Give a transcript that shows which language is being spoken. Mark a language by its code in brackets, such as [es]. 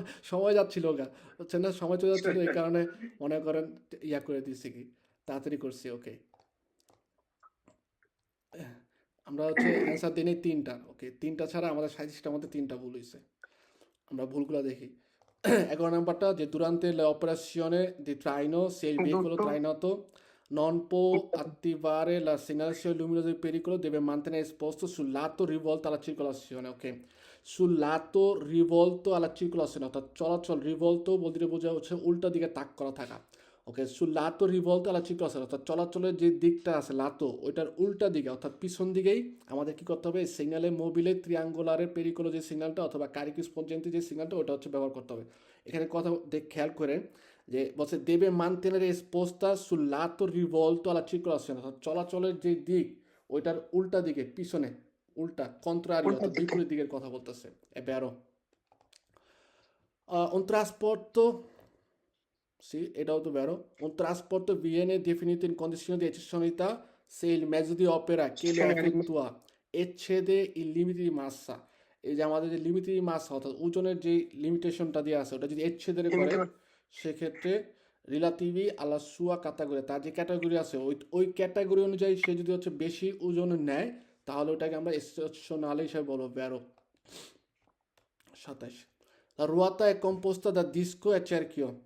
[bn] সময় যাচ্ছিল গা, হচ্ছে না, সময় চলে যাচ্ছিল, এই কারণে মনে করেন ইয়া করে দিচ্ছি কি তাড়াতাড়ি করছি। ওকে, আমরা হচ্ছে অ্যান্সার দিই তিনটা। ওকে, তিনটা ছাড়া আমাদের সাজেশনের মধ্যে তিনটা ভুল হয়েছে, আমরা ভুলগুলো দেখি। [it] 11 [bn] নাম্বারটা যে [it] durante l'operazione di traino se il veicolo trainato non può attivare la segnalazione luminosa di pericolo deve mantenere esposto sul lato rivolto alla circolazione. [bn] Ok, [it] sul lato rivolto alla circolazione [bn] অর্থাৎ চলাচল, রিভলতো বলতে বোঝা হচ্ছে উল্টা দিকে তাক করা থাকা। ওকে, [it] sul lato rivolto alla circolazione [bn] অর্থাৎ চলাচলের যে দিকটা আছে লাতো ওইটার উল্টা দিকে অর্থাৎ পিছন দিকেই আমাদের কি করতে হবে? সিগনালে মোবিলে ট্রিয়াঙ্গুলারের পেরিকোলো যে সিগন্যালটা অথবা কারিকি স্পঞ্জেন্টি যে সিগন্যালটা ওটা হচ্ছে ব্যবহার করতে হবে। এখানে কথা খেয়াল করেন যে বলছে [it] deve mantenere esposta sul lato rivolto alla circolazione, [bn] অর্থাৎ চলাচলের যে দিক ওইটার উল্টা দিকে পিছনে উল্টা কন্ট্রারি উল্টা অর্থাৎ দিকে। বিপরীত দিকের কথা বলতেছে [it] è vero. Un trasporto, sì, [bn] এটাও তো [it] vero, un trasporto viene definito in condizioni di eccezionalità se il mezzo di opera che lo effettua eccede il limite di massa. [bn] এই যে আমাদের যে লিমিট দি মাস অর্থাৎ ওজনের যে লিমিটেশনটা দেওয়া আছে ওটা যদি এক্সেদের করে সেক্ষেত্রে রিলাটিভি আলা সুয়া ক্যাটাগরি তার যে ক্যাটাগরি আছে ওই ক্যাটাগরি অনুযায়ী সে যদি হচ্ছে বেশি ওজনের নেয় তাহলে ওটাকে আমরা এক্সেপশনাল হিসেবে বলবো ভ্যারো। [it] 27 La ruota è composta da disco e cerchio.